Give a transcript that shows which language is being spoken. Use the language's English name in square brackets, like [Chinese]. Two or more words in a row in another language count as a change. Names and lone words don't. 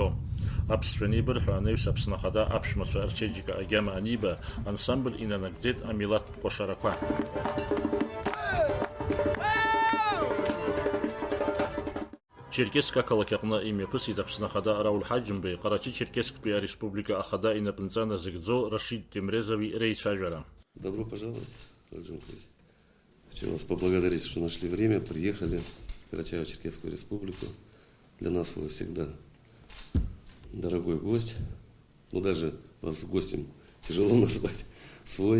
[Abkhazian] Аԥсшәа анеибырҳәо анаҩс Аԥсны Ахада аԥшәмацәа рчеиџьыка агьама аниба, ансамбль инанагӡеит амилаҭтә ҟәашарақәа. Черкесск ақалақь аҟны имҩаԥысит Аԥсны Ахадара Улҳаџьымбеи Ҟарачы-Черкесктәи Ареспублика Ахада инапынҵа назыгӡо Рашид Темрезови реицәажәара. [Russian] Добро пожаловать, Владимир Николаевич. Хочу вас поблагодарить, что нашли время, приехали в Карачаево-Черкесскую республику. Для нас вы всегда дорогой гость. Ну, даже вас гостем тяжело назвать свой.